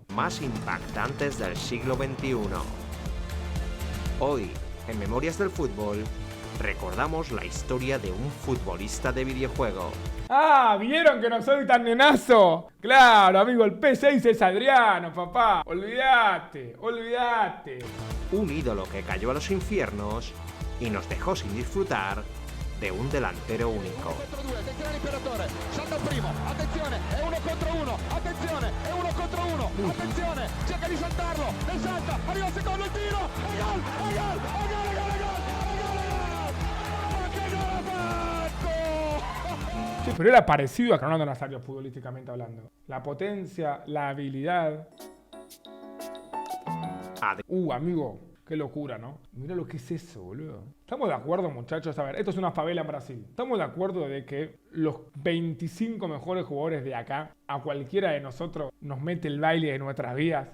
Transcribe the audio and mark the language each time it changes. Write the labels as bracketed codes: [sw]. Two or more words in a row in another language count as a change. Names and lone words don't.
[es] más impactantes del siglo XXI. Hoy, en Memorias del Fútbol, recordamos la historia de un futbolista de videojuego. ¡Ah! ¿Vieron que no soy tan nenazo? Claro, amigo, el P6 es Adriano, papá. Olvídate, olvídate. Un ídolo que cayó a los infiernos y nos dejó sin disfrutar de un delantero único. [it] Attenzione l'imperatore, salta il primo, attenzione, è uno contro uno, attenzione, è uno contro uno, attenzione, cerca di saltarlo, ne salta, arriva il secondo il tiro, e gol, e gol, e gol, e gol, e gol, e gol, che gol ha fatto! [es] Sí, pero era parecido a Ronaldo Nazario futbolísticamente hablando. La potencia, la habilidad. Amigo, qué locura, ¿no? Mira lo que es eso, boludo. ¿Estamos de acuerdo, muchachos? A ver, esto es una favela en Brasil. ¿Estamos de acuerdo de que los 25 mejores jugadores de acá, a cualquiera de nosotros, nos mete el baile de nuestras vidas?